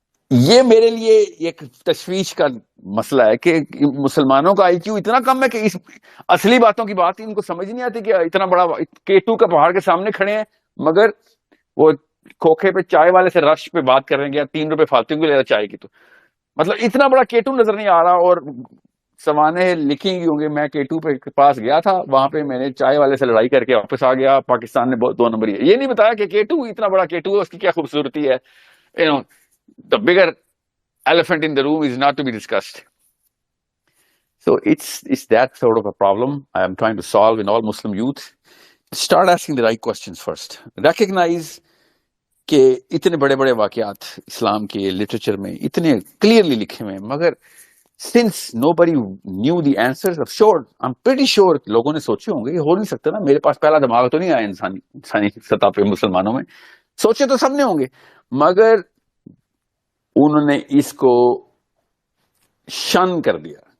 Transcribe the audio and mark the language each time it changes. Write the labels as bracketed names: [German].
[Urdu] یہ میرے لیے ایک تشویش کا مسئلہ ہے کہ مسلمانوں کا آئی کیو اتنا کم ہے کہ اس اصلی باتوں کی بات ان کو سمجھ نہیں آتی، کہ اتنا بڑا K2 کا پہاڑ کے سامنے کھڑے ہیں، مگر وہ کھوکھے پہ چائے والے سے رش پہ بات کر رہے ہیں، 3 روپے فالتو کو لے رہا چائے کی. تو مطلب اتنا بڑا K2 نظر نہیں آ رہا، اور سوانے لکھی گئی ہوں گے. میں K2 پہ پاس گیا تھا، وہاں پہ میں نے چائے والے سے لڑائی کر کے واپس آ گیا. پاکستان نے بہت 2 نمبر ہے، یہ نہیں بتایا کہ K2 اتنا بڑا K2 ہے، اس کی کیا خوبصورتی ہے. [English] The bigger elephant in the room is not to be discussed. So it's that sort of a problem I am trying to solve in all Muslim youth. Start asking the right questions first. [Urdu] Recognize کہ اتنے بڑے بڑے واقعات اسلام کے literature میں اتنے clearly لکھے ہوئے ہیں، مگر [English] since nobody knew the answers, I'm pretty sure [Urdu] لوگوں نے سوچے ہوں گے، یہ ہو نہیں سکتا نا، میرے پاس پہلا دماغ تو نہیں آیا انسانی سطح پہ مسلمانوں میں، سوچے تو سب نے ہوں گے، مگر انہوں نے اس کو شن کر دیا.